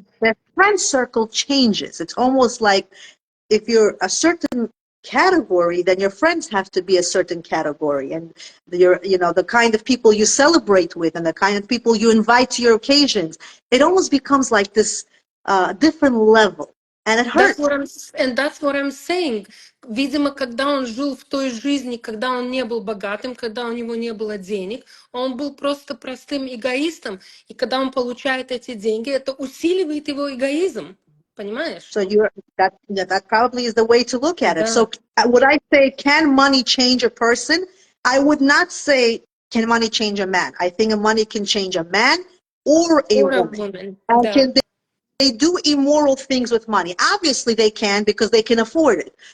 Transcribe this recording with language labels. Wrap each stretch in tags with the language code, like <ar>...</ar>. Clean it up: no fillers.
<en>Their friend circle changes. It's almost like if you're a certain category, then your friends have to be a certain category, and the kind of people you celebrate with and the kind of people you invite to your occasions. It almost becomes like this different level. And it That's hurts. what I'm saying.</en> <ru>Видимо, когда он жил в той жизни, когда он не был богатым, когда у него не было денег, он был просто простым эгоистом. И когда он получает эти деньги, это усиливает его эгоизм. Понимаешь?</ru> <en>So that probably is the way to look at it.</en> <ru>Да.</ru> <en>So would I say, can money change a person? I would not say, can money change a man? I think money can change a man or a Or a woman. woman. And</en> <ru>Да.</ru> <en>can they do immoral things with money? Obviously they can, because they can afford it.</en>